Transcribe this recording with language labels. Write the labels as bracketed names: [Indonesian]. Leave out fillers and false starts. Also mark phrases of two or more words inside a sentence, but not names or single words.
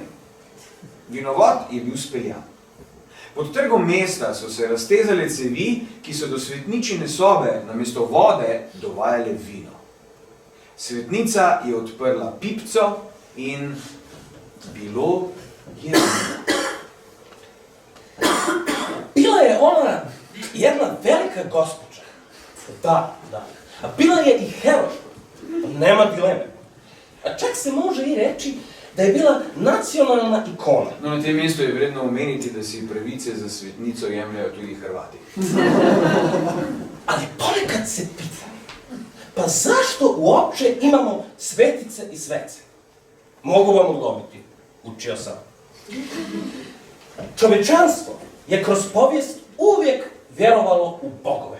[Slovenian] Vinovod je bil speljan. Pod trgom mesta so se raztezale cevi, ki so do svetničine sobe namesto vode dovajale vino. Svetnica je odprla pipco in bilo je vino. [Croatian] Bila je ona jedna velika gospođa. Da. A bila je i heroj. Nema dileme. A čak se može i reći da je bila nacionalna ikona. [Slovenian] No, na tem mestu je vredno omeniti, da si pravice za svetnico jemljajo tudi Hrvati. [Croatian] Ali ponekad se pitam, pa zašto uopće imamo svetice i svece? Mogu vam odgovoriti, učio sam. Čovečanstvo je kroz povijest uvijek vjerovalo u bogove.